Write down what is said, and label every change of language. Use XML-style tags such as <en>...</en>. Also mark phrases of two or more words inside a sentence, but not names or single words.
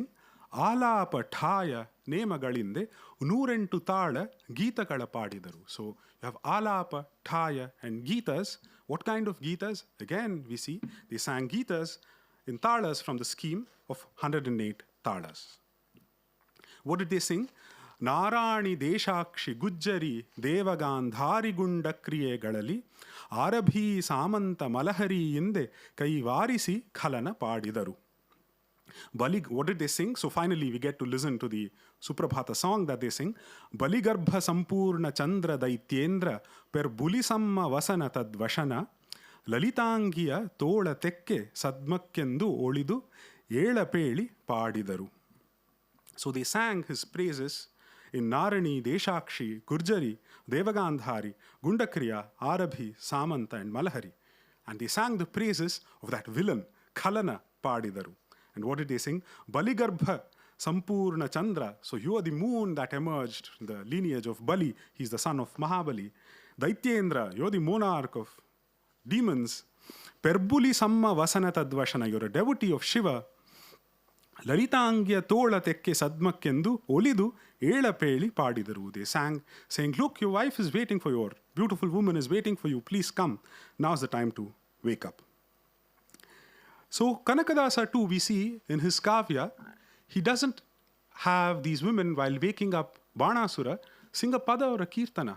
<kn>ಆಲಾಪ ಠಾಯ ನೇಮಗಳಿಂದೆ, 108 ತಾಳ, ಗೀತಕಳ ಪಾಡಿದರು.</kn> <en>So you have Alapa, Thaya, and Geetas. What kind of Geetas? Again, we see they sang Geetas in Talas from the scheme of 108 Talas. What did they sing?</en> <kn>ನಾರಾಣಿ ದೇಶಾಕ್ಷಿ ಗುಜ್ಜರಿ ದೇವಗಾಂಧಾರಿಗುಂಡ ಕ್ರಿಯೆಗಳಲ್ಲಿ ಆರಭಿ ಸಾಮಂತ ಮಲಹರಿ ಎಂದೆ ಕೈವಾರಿಸಿ ಖಲನ ಪಾಡಿದರು.</kn> <en>What did they sing? So finally we get to listen to the Suprabhata song that they sing.</en> <kn>ಬಲಿಗರ್ಭ ಸಂಪೂರ್ಣ ಚಂದ್ರ ದೈತ್ಯೇಂದ್ರ ಪೆರ್ ಬುಲಿಸಮ್ಮ ವಾಸನ ತದ್ವಶನ ಲಲಿತಾಂಗಿಯ ತೋಳ ತೆಕ್ಕೆ ಸದ್ಮಕ್ಕೆಂದು ಒಳಿದು ಏಳಪೇಳಿ ಪಾಡಿದರು.</kn> <en>So they sang his praises in Narani, Deshakshi, Gurjari, Devagandhari, Gundakriya, Arabhi, Samanta, and Malahari. And they sang the praises of that villain,</en> <kn>ಖಲನ ಪಾಡಿದರು.</kn> <en>And what did they sing?</en> <kn>ಬಲಿಗರ್ಭ ಸಂಪೂರ್ಣ ಚಂದ್ರ.</kn> <en>So you are the moon that emerged in the lineage of Bali. He's the son of Mahabali. Daityendra, you're the monarch of demons.</en> <kn>ಪೆರ್ಬುಲಿ ಸಮ್ಮ ವಾಸನ ತದ್ವಶನ,</kn> <en>you're a devotee of Shiva.</en> <kn>ಲಲಿತಾಂಗಿಯ ತೋಳ ತೆಕ್ಕೆ ಸದ್ಮಕ್ಕೆಂದು ಒಲಿದು ಏಳಪೇಳಿ ಪಾಡಿದರು.</kn> <en>They sang, saying, look, your wife is waiting for you, your beautiful woman is waiting for you, please come. Now's the time to wake up. So Kanakadasa too, we see in his kavya, he doesn't have these women while waking up Banasura sing a pada or a kirtana.</en>